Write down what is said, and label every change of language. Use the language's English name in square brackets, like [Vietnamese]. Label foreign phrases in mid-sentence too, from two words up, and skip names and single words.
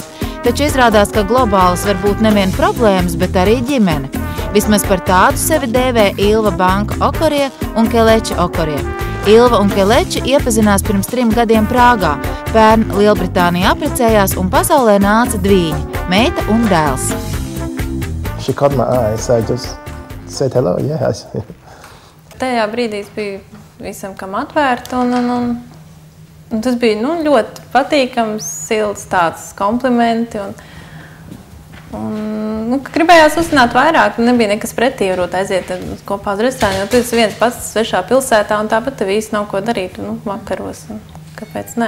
[Latvian] Taču izrādās, ka globālas var būt nevien problēmas, bet arī ģimene. Vismaz par tādu sevi dēvē Ilva Banka Okorie un Keleči Okorie. Ilva un Keleči iepazinās pirms 3 gadiem Prāgā. Pērn Lielbritānija apprecējās un pasaulē nāca dvīņi – meita un dēls. [English] She caught my eye, so I just said hello, yes. [Latvian] Tajā brīdī es biju visam kam atvērta un tas bija ļoti patīkams, silts tāds komplimenti un gribējās uzzināt vairāk, nebija nekas pretī, varbūt aiziet kopā uz restorānu, jo tu esi viens pats svešā pilsētā un tāpat tev īsti nav ko darīt, vakaros, kāpēc nē.